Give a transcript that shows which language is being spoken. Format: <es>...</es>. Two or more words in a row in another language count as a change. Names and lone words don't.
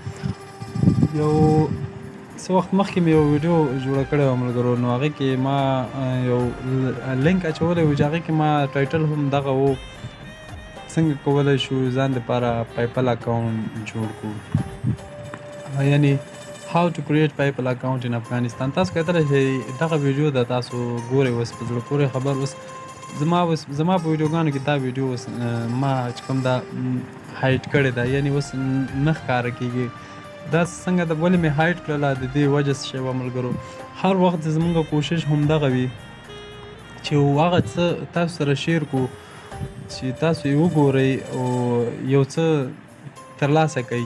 <ps>یو څه وخت مخکې مې یو ویډیو جوړه کړې وه ملګرو، نو هغې کې ما یو لینک اچولی و چې هغې کې ما ټایټل هم دغه و، څنګه کولی شو ځان دپاره</ps> <en>PayPal account</en> <ps>جوړ کړو، یعنې</ps> <en>how to create PayPal account in Afghanistan.</en> <ps>تاسو کتلی شئ دغه ویډیو ده، تاسو ګورئ. اوس په زړه پورې خبر اوس زما په ویډیوګانو کې دا ویډیو اوس ما چې کوم دا هایټ کړې ده، یعنې اوس نه ښکاره کېږي. دا څنګه ده، ولې مې هایټ کړله، د دې وجه څه شی وه ملګرو. هر وخت زموږ کوشش همدغه وي چې هغه څه تاسو سره شیر کړو چې تاسو یې وګورئ او یو څه ترلاسه کوئ.</ps>